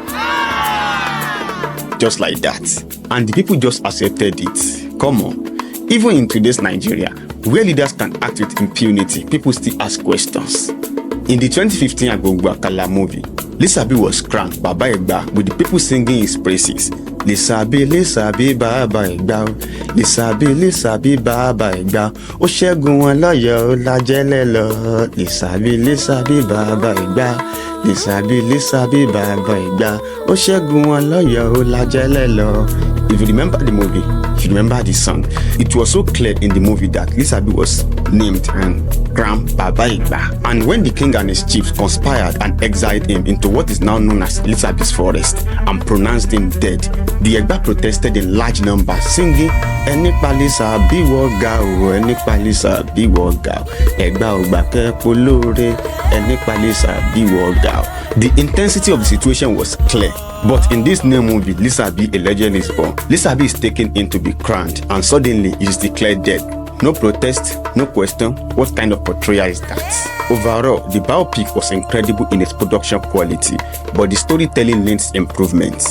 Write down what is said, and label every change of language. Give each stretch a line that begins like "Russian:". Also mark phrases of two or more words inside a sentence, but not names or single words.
English: Just like that. And the people just accepted it. Come on. Even in today's Nigeria, where leaders can act with impunity, people still ask questions. In the 2015 Agbongbo Akala movie, Lisabi was crowned Baba Egba with the people singing his praises.
Yoruba: Lisabi, Lisabi, Baba Egba. Lisabi, Lisabi, Baba Egba. O ṣẹ́gun wọn lọ́yọ̀ọ́ lájẹ́lẹ̀ lọ. Lisabi, Lisabi, Baba Egba. Lisabi, Lisabi, Baba Egba. O ṣẹ́gun wọn lọ́yọ̀ọ́ lájẹ́lẹ̀ lọ.
English: If you remember the movie, you remember the song. It was so clear in the movie that Lisabi was named and crown Baba Igba. And when the king and his chiefs conspired and exiled him into what is now known as Lisabi's forest and pronounced him dead, the Egba protested in large numbers, singing,
Yoruba: "Enipa Lisabi woga o, Enipa Lisabi woga o, Egba ogba kepo lore, Enipa Lisabi woga o."
English: The intensity of the situation was clear. But in this new movie, Lisabi, a legend is born. Lisabi is taken in to be crowned, and suddenly he is declared dead. No protest, no question. What kind of portrayal is that? Overall, the biopic was incredible in its production quality, but the storytelling needs improvements.